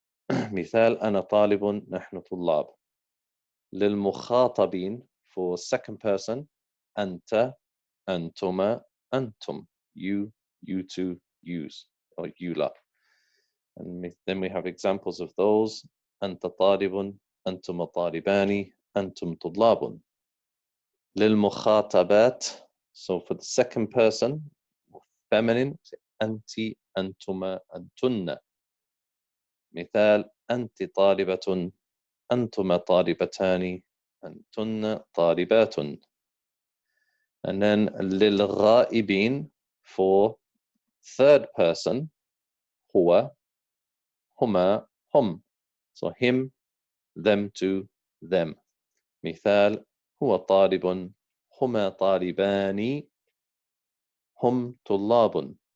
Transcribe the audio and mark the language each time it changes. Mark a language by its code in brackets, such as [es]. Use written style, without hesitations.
[ar] مثال أنا طالب نحن طلاب. [en] للمخاطبين for second person [ar] أنت أنتما أنتم, [en] you two, yous, or you lot. And then we have examples of those. [ar] أنت طالب أنتم طالبان أنتم طلاب. [en] للمخاطبات, so for the second person feminine, [ar] أنت أنتما أنتن. مثال أنت طالبة أنتما طالبتان أنتن طالبات. [en] And then للغائبين for third person [ar] هو هما هم. [en] So him, them to them. [ar] مثال هو طالب هما طالبان هم طلاب.